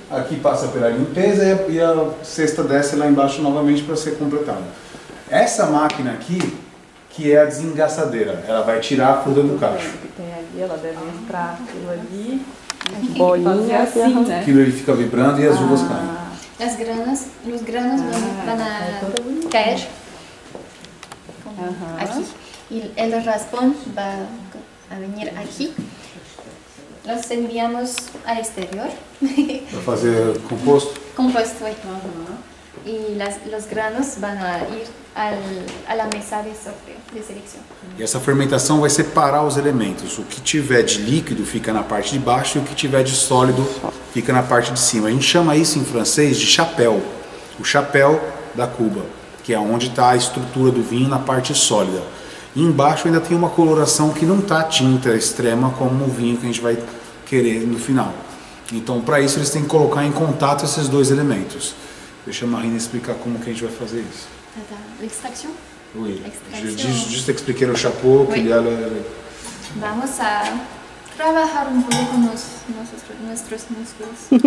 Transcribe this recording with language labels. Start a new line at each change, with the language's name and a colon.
Portuguese: Aqui passa pela limpeza e a cesta desce lá embaixo novamente para ser completada. Essa máquina aqui, que é a desengaçadeira, ela vai tirar a fruta do cacho. Tem ali, ela deve entrar aquilo ali, Bolinhas assim, né? Aquilo ele fica vibrando e as uvas caem.
Spanish: Los granos van a caer aquí. Y el raspón va a venir aquí. Los enviamos al exterior.
Portuguese: Para fazer composto?
Spanish: Compuesto. Y los granos van a ir a la mesa de sorteo, de selección.
Portuguese: E essa fermentação vai separar os elementos. O que tiver de líquido fica na parte de baixo e o que tiver de sólido fica na parte de cima. A gente chama isso em francês de chapéu. O chapéu da cuba, que é onde está a estrutura do vinho na parte sólida. E embaixo ainda tem uma coloração que não está tinta extrema como o vinho que a gente vai querer no final. Então, para isso, eles têm que colocar em contato esses dois elementos. Deixa a Marina explicar como que a gente vai fazer isso.
French: L'extraction. Oui.
Spanish: Extracción.
French: Juste expliquer o chapeau, que Oui.
Portuguese: ele
Spanish: Vamos a trabajar un poco con nuestros músculos.